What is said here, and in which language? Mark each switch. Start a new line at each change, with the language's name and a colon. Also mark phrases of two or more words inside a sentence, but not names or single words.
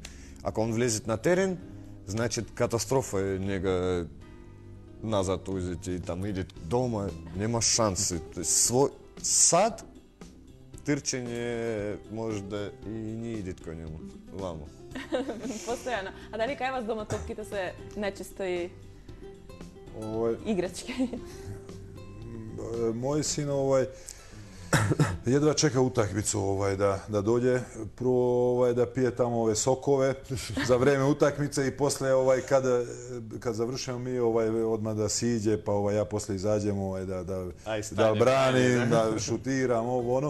Macedonian: Ако он влезет на терен, значи катастрофа е нега назад узите и там иде дома, нема шанси. Сад трчање може да и не идет кај нему, вамо. Постојано. А дали кај вас дома топките се нечисто и играчки?
Serbian: Moj sin jedva čeka utakmicu da dođe, prvo da pije tamo ove sokove za vreme utakmice i posle kad završimo mi odmah da siđe, pa ja posle izađem da branim, da šutiram, ono.